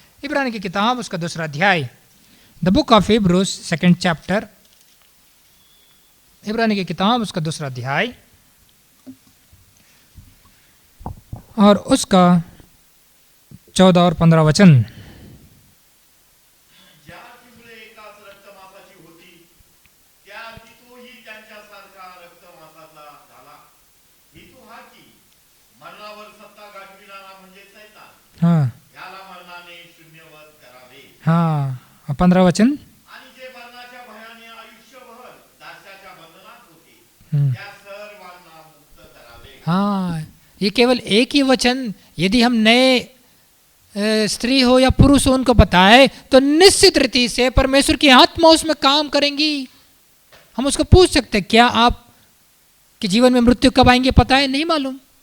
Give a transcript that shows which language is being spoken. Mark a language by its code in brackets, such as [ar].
[hi] इब्रानी की किताब उसका 2 अध्याय, [en] the book of Hebrews 2nd chapter, [hi] इब्रानी की किताब उसका 2 अध्याय और उसका 14 और 15 वचन। [mr] ज्या मुळे एकाच रक्तमासाची होती, त्या तोही त्यांच्यासारखा रक्तमासाचा झाला। हेतू हा की मरणावर सत्ता गाजविणारा म्हणजे सैतान, [hi] हाँ [mr] याला मरणाने शून्यवत करावे, [hi] हाँ, 15 वचन। [mr] आणि जे मरणाच्या भयाने आयुष्यभर दास्याच्या बंधनात होते, हम्म। त्या सर्वांना मुक्त करावे। [hi] हाँ, ये केवल एक ही वचन यदि हम नए स्त्री हो या पुरुष हो उनको बताए, तो निश्चित रीति से परमेश्वर की आत्मा उसमें काम करेंगी। हम उसको पूछ सकते हैं, क्या आप के जीवन में मृत्यु कब आएंगे पता है? नहीं मालूम।